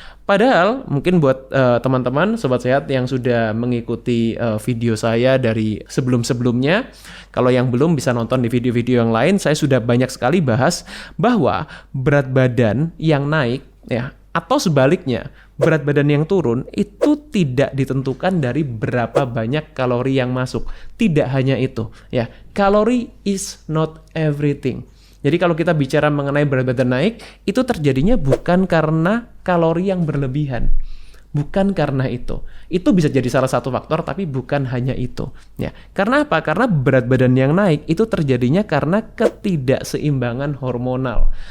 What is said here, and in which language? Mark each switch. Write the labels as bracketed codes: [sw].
[id] Padahal mungkin buat teman-teman sobat sehat yang sudah mengikuti video saya dari sebelum-sebelumnya, kalau yang belum bisa nonton di video-video yang lain, saya sudah banyak sekali bahas bahwa berat badan yang naik ya atau sebaliknya, berat badan yang turun itu tidak ditentukan dari berapa banyak kalori yang masuk. Tidak hanya itu, ya. [en] Kalori is not everything. [id] Jadi kalau kita bicara mengenai berat badan naik, itu terjadinya bukan karena kalori yang berlebihan. Bukan karena itu. Itu bisa jadi salah satu faktor, tapi bukan hanya itu. Ya. Karena apa? Karena berat badan yang naik itu terjadinya karena ketidakseimbangan hormonal.